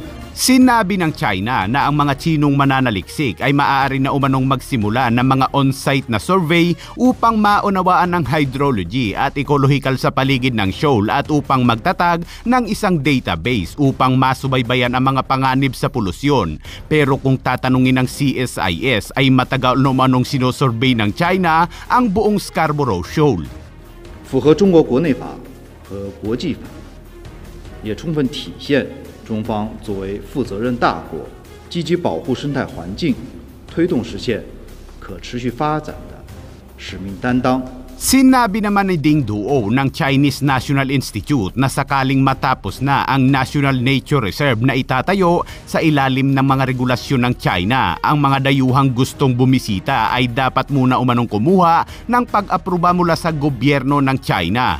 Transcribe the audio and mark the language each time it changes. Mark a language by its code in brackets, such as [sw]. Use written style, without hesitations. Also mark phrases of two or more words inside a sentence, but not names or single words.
[tl] Sinabi ng China na ang mga Chinong mananaliksik ay maaari na umanong magsimula ng mga on-site na survey upang maunawaan ang hydrology at ecological sa paligid ng shoal at upang magtatag ng isang database upang masubaybayan ang mga panganib sa polusyon. Pero kung tatanungin ng CSIS ay matagal na umanong sinosurvey ng China ang buong Scarborough Shoal. [zh] 符合中国国内法和国际法，也充分体现中方作为负责任大国，积极保护生态环境，推动实现可持续发展的使命担当。 [tl] Sinabi naman ni Ding Duo ng Chinese National Institute na sakaling matapos na ang National Nature Reserve na itatayo sa ilalim ng mga regulasyon ng China, ang mga dayuhang gustong bumisita ay dapat muna umanong kumuha ng pag-aproba mula sa gobyerno ng China.